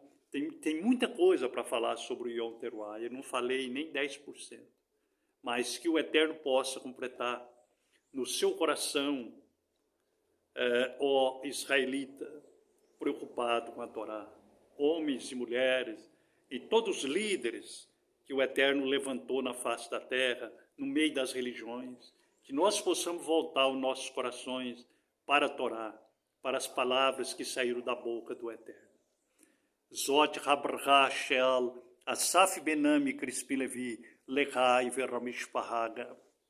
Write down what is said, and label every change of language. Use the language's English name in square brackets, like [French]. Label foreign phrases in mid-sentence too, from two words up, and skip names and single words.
[Portuguese] Tem muita coisa para falar sobre o Yom Teruah, eu não falei nem 10%, mas que o Eterno possa completar no seu coração, ó israelita, preocupado com a Torá, homens e mulheres, e todos os líderes que o Eterno levantou na face da terra, no meio das religiões, que nós possamos voltar os nossos corações para a Torá, para as palavras que saíram da boca do Eterno. [Hebrew] זאת הברכה של, אסף בנעמי קריספין לוי, לחי והמשפחה.